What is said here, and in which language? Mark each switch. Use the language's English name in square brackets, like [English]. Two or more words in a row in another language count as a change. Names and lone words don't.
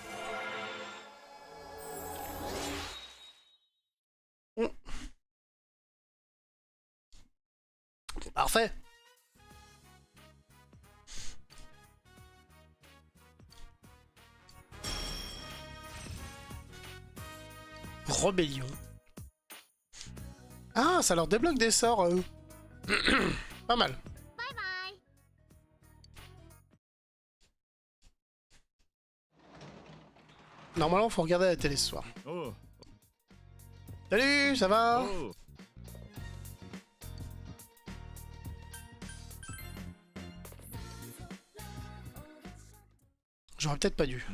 [French] Parfait. Rébellion. Ah, ça leur débloque des sorts. Pas mal. [Japanese] バイバイ。 [French] Normalement, faut regarder la télé ce soir. [Japanese] おう [French] Salut, ça va? [Japanese] おう [French] J'aurais peut-être pas dû.